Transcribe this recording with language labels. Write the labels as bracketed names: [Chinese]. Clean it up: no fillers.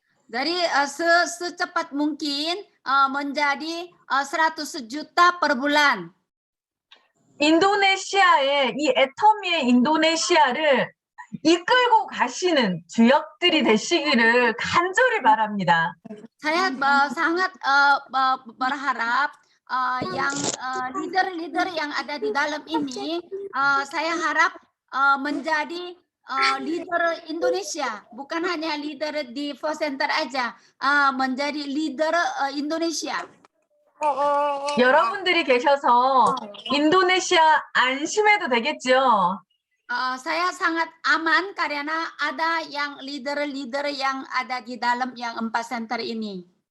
[Indonesian] Dari secepat mungkin menjadi 100 juta per bulan. [Korean] 인도네시아의 이 애터미의 인도네시아를 이끌고 가시는 주역들이 되시기를 간절히 바랍니다. [Indonesian] Saya sangat berharap yang leader-leader yang ada di dalam ini, saya harap menjadi leader Indonesia, bukan hanya leader di Four Center aja, menjadi leader Indonesia. [Korean] 여러분들이 계셔서 인도네시아 안심해도 되겠죠? [Indonesian] Saya sangat aman karena ada yang leader-leader yang ada di dalam yang 4 center ini.